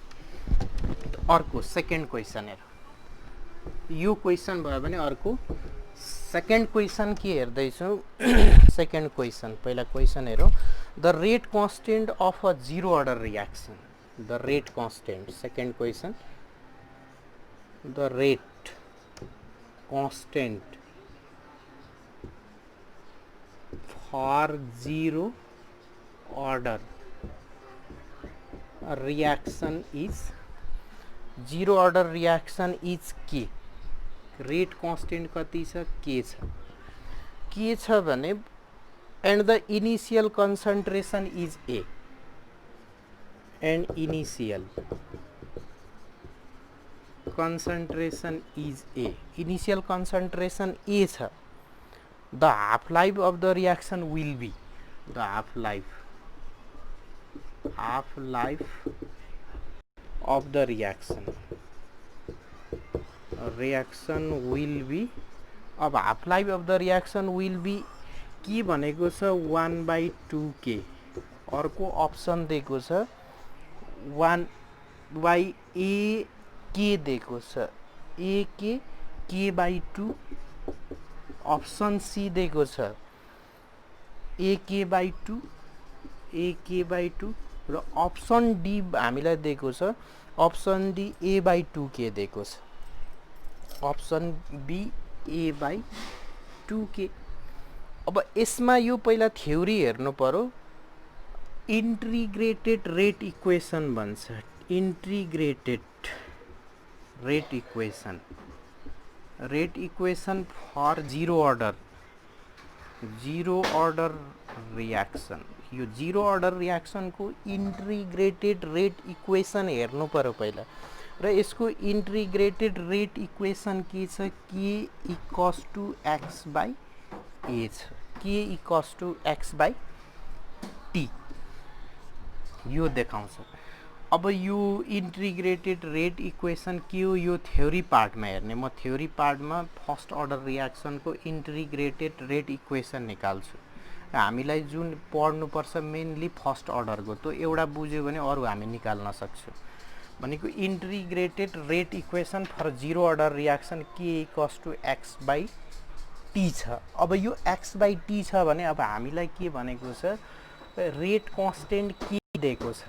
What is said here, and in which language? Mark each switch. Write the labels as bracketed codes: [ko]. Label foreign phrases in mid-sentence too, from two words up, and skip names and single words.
[ne] अर्को [en] second question [ne] हेर यो क्वेसन भयो भने अर्को [en] second question [ne] के हेर्दैछौ [en] second question [ne] पहिला क्वेसन हेरौँ [en] the rate constant of a zero order reaction the rate constant second question the rate constant for zero order reaction is zero order reaction is के rate constant [ne] कति छ के छ भने [en] and the initial concentration is A and initial concentration is A. Initial concentration A छ. The half life of the reaction will be the half life of the reaction will be. अब half life of the reaction will be [ne] के भनेको छ [en] 1/2k. [ne] अर्को अप्सन दिएको छ 1/ak दिएको छ ak k/2. अप्सन सी दिएको छ ak/2 र अप्सन डी हामीलाई दिएको छ अप्सन डी a/2k दिएको छ. [en] option B a/2k. [ne] अब यसमा यो पहिला थ्योरी हेर्नु पर्यो. [en] integrated rate equation भन्छ. integrated rate equation for zero order reaction. [ne] यो [en] zero order reaction [ne] को [en] integrated rate equation [ne] हेर्नु पर्यो पहिला. र यसको [en] integrated rate equation [ne] के छ [en] k equals to x/a [ne] छ. [en] k equals to x/t [ne] यो देखाउँछ. अब यो [en] integrated rate equation [ne] के हो यो [en] theory partमा [ne] हेर्ने. म [en] theory partमा first order reaction [ne] को [en] integrated rate equation [ne] निकाल्छु. हामीलाई जुन पढ्नुपर्छ मेनली [en] first order [ne] को तो एउटा बुझ्यो भने अरु हामी निकाल्न सक्छौं. [en] भनेको integrated rate equation for zero order reaction k equals to x/t छ. [ne] अब यो x/t छ भने अब हामीलाई के भनेको छ [en] rate constant [ne] k दिएको छ.